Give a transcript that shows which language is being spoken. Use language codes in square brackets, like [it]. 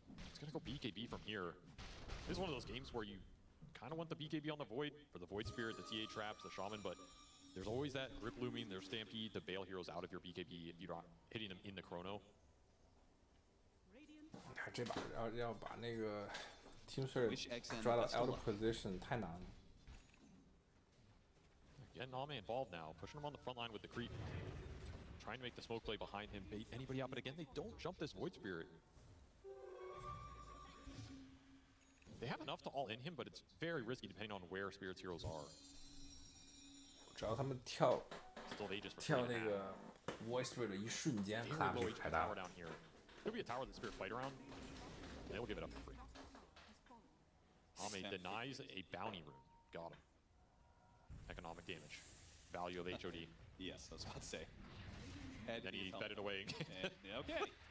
[en] It's gonna go BKB from here. This is one of those games where you kind of want the BKB on the Void for the Void Spirit, the TA traps, the Shaman, but there's always that grip looming, there's Stampede to bail heroes out of your BKB if you're not hitting them in the chrono. [zh] 这把要把那个 Team Spirit 抓到 [en] out of position [zh] 太难了。 [en] Getting Ame involved now, pushing him on the front line with the creep. Trying to make the smoke play behind him, bait anybody out, but again, they don't jump this Void Spirit. They have enough to all in him, but it's very risky depending on where Spirit's heroes are. [zh] 只要他们跳 [en] Still Aegis for [zh] 跳那个 Void Spirit 的一瞬间 [en] ，Very low HP tower down here. Could be a tower that Spirit fight around. They'll give it up for free. Ame denies a bounty rune. Got him. Economic damage. Value of HOD. Yes, I was about to say. And then he fed it away. Okay.